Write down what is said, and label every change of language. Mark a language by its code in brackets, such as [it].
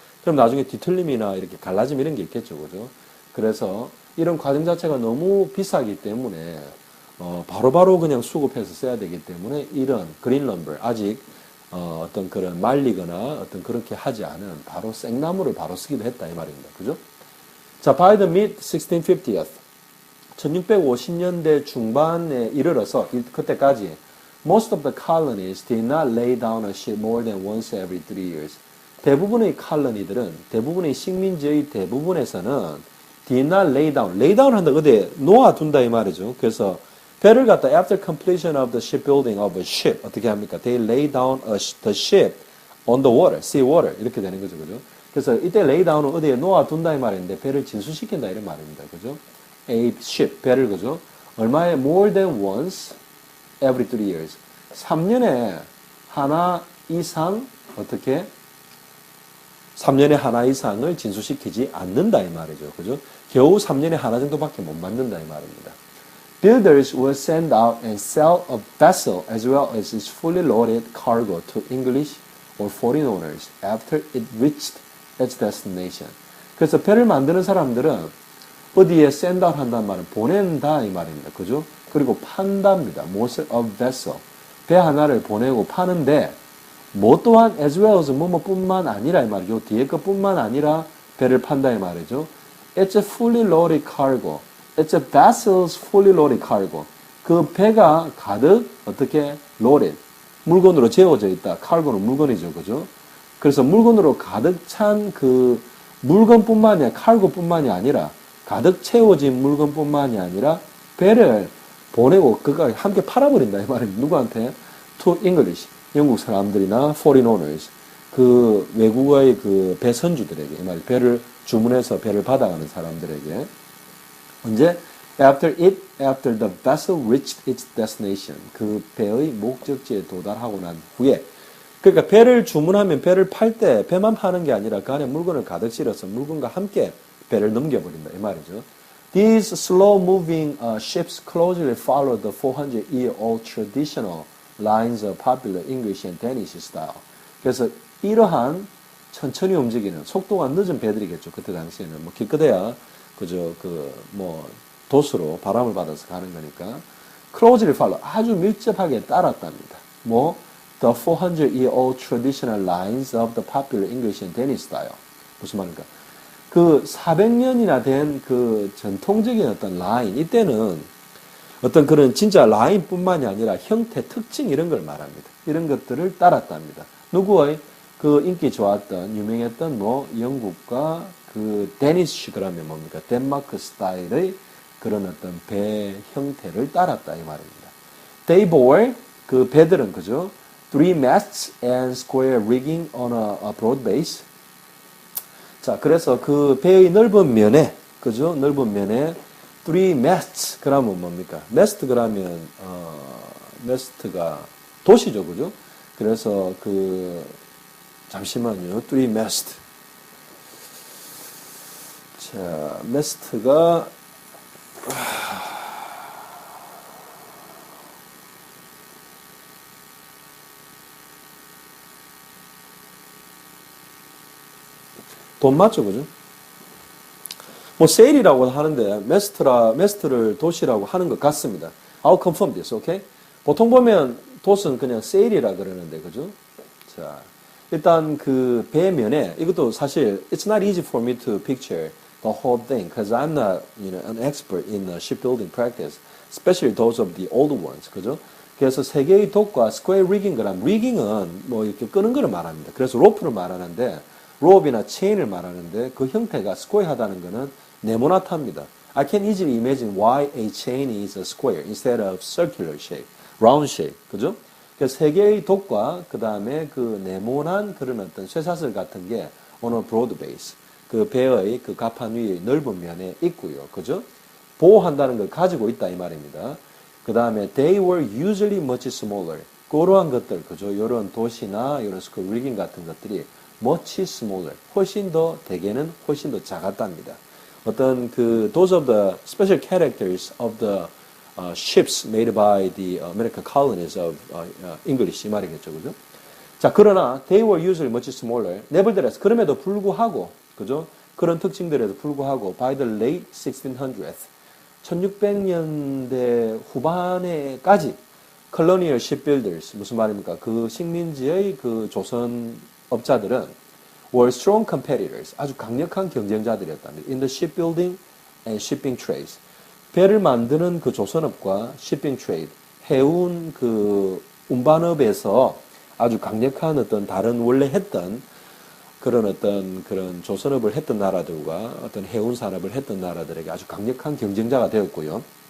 [ko] 그럼 나중에 뒤틀림이나 이렇게 갈라짐 이런 게 있겠죠, 그죠? 그래서 이런 과정 자체가 너무 비싸기 때문에 바로바로 그냥 수급해서 써야 되기 때문에 이런 그린 럼버 아직 어떤 그런 말리거나 어떤 그렇게 하지 않은 바로 생나무를 바로 쓰기도 했다 이 말입니다. 그죠? [en] 자, by the mid 1650th [ko] 1650년대 중반에 이르러서 그때까지 [en] most of the colonies did not lay down a ship more than once every 3 years. [ko] 대부분의 칼로니들은 대부분의 식민지의 대부분에서는 [en] did not lay down [ko] 한다, 어디에 놓아둔다 이 말이죠. 그래서 배를 갖다 [en] after completion of the shipbuilding of a ship [ko] 어떻게 합니까? [en] They lay down the ship on the water, sea water [ko] 이렇게 되는 거죠, 그죠? 그래서 이때 [en] lay down [ko] 은 어디에 놓아둔다 이 말인데 배를 진수시킨다 이런 말입니다, 그죠? A ship 배를 그죠? 얼마에 more than once every 3 years 3년에 하나 이상 어떻게? 3년에 하나 이상을 진수시키지 않는다 이 말이죠. 그죠? 겨우 3년에 하나 정도밖에 못 만든다 이 말입니다. [en] Builders will send out and sell a vessel as well as its fully loaded cargo to English or foreign owners after it reached its destination. [ko] 그래서 배를 만드는 사람들은 어디에 [en] send out [ko] 한다는 말은 보낸다 이 말입니다. 그죠? 그리고 판답니다. [en] most of vessel. [ko] 배 하나를 보내고 파는데 뭐 또한 [en] as well as [ko] 뭐뭐뿐만 아니라 이 말이죠. 뒤에 것뿐만 아니라 배를 판다 이 말이죠. [en] It's a fully loaded cargo. It's a vessel's fully loaded cargo. [ko] 그 배가 가득 어떻게 loaded 물건으로 채워져 있다. cargo는 물건이죠, 그죠? 그래서 물건으로 가득 찬 그 물건뿐만이 아니라 칼고뿐만이 아니라 가득 채워진 물건뿐만이 아니라 배를 보내고 그가 함께 팔아버린다 이 말입니다. 누구한테? [en] To English. [ko] 영국 사람들이나 [en] foreign owners. [ko] 그 외국의 그 배선주들에게 이 말 배를 주문해서 배를 받아가는 사람들에게 언제 [en] after the vessel reached its destination [ko] 그 배의 목적지에 도달하고 난 후에 그러니까 배를 주문하면 배를 팔 때 배만 파는 게 아니라 그 안에 물건을 가득 실어서 물건과 함께 배를 넘겨버린다 이 말이죠. [en] These slow-moving ships closely follow the 400-year-old traditional lines of popular English and Danish style. [ko] 그래서 이러한 천천히 움직이는 속도가 늦은 배들이겠죠. 그때 당시에는 뭐 기껏해야 그저 그 뭐 도수로 바람을 받아서 가는 거니까 [en] closely follow [ko] 아주 밀접하게 따랐답니다. [en] 뭐 the 400-year-old traditional lines of the popular English and Danish style. [ko] 무슨 말인가? 그 400년이나 된 그 전통적인 어떤 라인 이때는 어떤 그런 진짜 라인뿐만이 아니라 형태, 특징 이런 걸 말합니다. 이런 것들을 따랐답니다. 누구의 그 인기 좋았던 유명했던 뭐 영국과 그 데니시 그러면 뭡니까? 덴마크 스타일의 그런 어떤 배 형태를 따랐다 이 말입니다. [en] They bore [ko] 그 배들은 그죠? [en] Three masts and square rigging on a broad base. [ko] 자, 그래서 그 배의 넓은 면에 그죠? 넓은 면에 [en] three masts [ko] 그러면 뭡니까? mast 그러면 mast가 도시죠, 그죠? 그래서 그 잠시만요. [en] three mast. [ko] 자, mast가 돈 맞죠, 그죠? 뭐 세일이라고 하는데 메스트를 도시라고 하는 것 같습니다. [en] I'll confirm this, okay? [ko] 보통 보면 돛은 그냥 세일이라 그러는데, 그죠? 자, 일단 그 배면에 이것도 사실 [en] it's not easy for me to picture the whole thing because I'm not, an expert in shipbuilding practice, especially those of the older ones, [ko] 그죠? 그래서 세 개의 돛과 [en] square rigging [ko] 그럼 rigging은 뭐 이렇게 끄는 거를 말합니다. 그래서 로프를 말하는데 로프나 체인을 말하는데 그 형태가 스퀘어하다는 것은 네모나타입니다. [en] I can easily imagine why a chain is a square instead of circular shape, round shape, [ko] 그죠? 그래서 세 개의 돛과 그 다음에 그 네모난 그런 어떤 쇠사슬 같은 게 [en] on a broad base, [ko] 그 배의 그 갑판 위의 넓은 면에 있고요, 그죠? 보호한다는 걸 가지고 있다 이 말입니다. 그 다음에 [en] they were usually much smaller, [ko] 그러한 것들, 그죠? 이런 돛이나 이런 스퀘어 리깅 같은 것들이 [en] much smaller, [ko] 훨씬 더 대개는 훨씬 더 작았답니다. 어떤 그 [en] those of the special characters of the ships made by the American colonies of English [ko] 이 말이겠죠, 그죠? 자, 그러나 [en] they were usually much smaller. nevertheless [ko] 그럼에도 불구하고, 그죠? 그런 특징들에도 불구하고 [en] by the late 1600s, [ko] 1600년대 후반에까지 [en] colonial shipbuilders [ko] 무슨 말입니까? 그 식민지의 그 조선 업자들은 [en] were strong competitors, [ko] 아주 강력한 경쟁자들이었답니다. [en] in the shipbuilding and shipping trades. [ko] 배를 만드는 그 조선업과 [en] shipping trade, [ko] 해운 그 운반업에서 아주 강력한 어떤 다른 원래 했던 그런 어떤 그런 조선업을 했던 나라들과 어떤 해운 산업을 했던 나라들에게 아주 강력한 경쟁자가 되었고요.